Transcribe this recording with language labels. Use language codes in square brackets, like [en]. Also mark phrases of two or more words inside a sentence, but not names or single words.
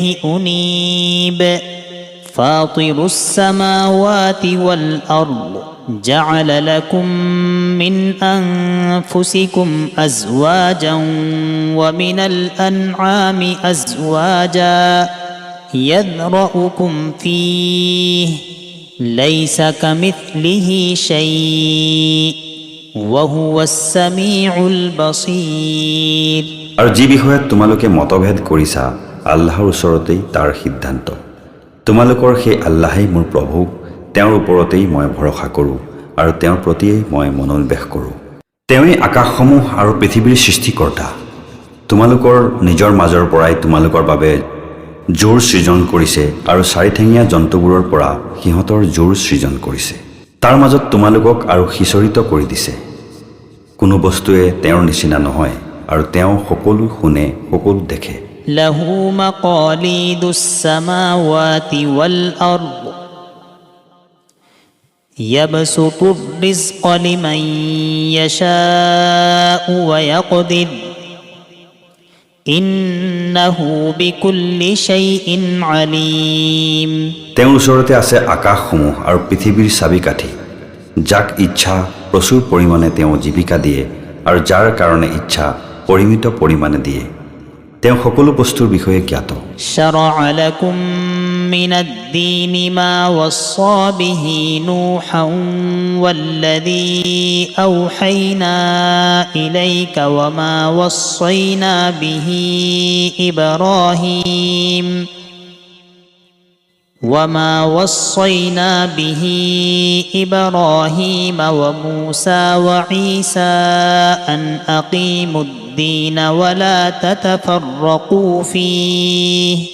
[ar] أنيب فاطر السماوات والأرض جعل لكم من أنفسكم أزواجا ومن الأنعام أزواجا يذرأكم فيه ليس كمثله شيء وهو السميع البصير [as] আৰু যি বিষয়ত তোমালোকে মতভেদ কৰিছা, আল্লাহৰ ওচৰতেই তাৰ সিদ্ধান্ত। তোমালোকৰ সেই আল্লাহেই মোৰ প্ৰভু, তেওঁৰ ওপৰতেই মই ভৰসা কৰোঁ আৰু তেওঁৰ প্ৰতিয়েই মই মনোনিৱেশ কৰোঁ। তেওঁই আকাশসমূহ আৰু পৃথিৱীৰ সৃষ্টিকৰ্তা। তোমালোকৰ নিজৰ মাজৰ পৰাই তোমালোকৰ বাবে জোৰ সৃজন কৰিছে আৰু চাৰিঠেঙীয়া জন্তুবোৰৰ পৰা সিহঁতৰ জোৰ সৃজন কৰিছে। তাৰ মাজত তোমালোকক আৰু সিঁচৰিত কৰি দিছে। কোনো বস্তুৱে তেওঁৰ নিচিনা নহয় আৰু তেওঁ সকলো শুনে সকলো দেখে [ar] له مقاليد السماوات والأرض يبسط الرزق لمن يشاء ويقدر إنه بكل شيء عليم [as] তেওঁৰ ওচৰতে আছে আকাশসমূহ আৰু পৃথিৱীৰ চাবিকাঠি যাক ইচ্ছা প্ৰচুৰ পৰিমাণে তেওঁ জীৱিকা দিয়ে আৰু যাৰ কাৰণে ইচ্ছা পৰিমিত পৰিমাণে দিয়ে তেওঁ সকলো বস্তুৰ বিষয়ে জ্ঞাত [ar] شرع لكم من الدين ما وصى به نوحا والذي أوحينا إليك وما وصينا به إبراهيم وموسى وعيسى أن أقيموا الدين ولا تتفرقوا فيه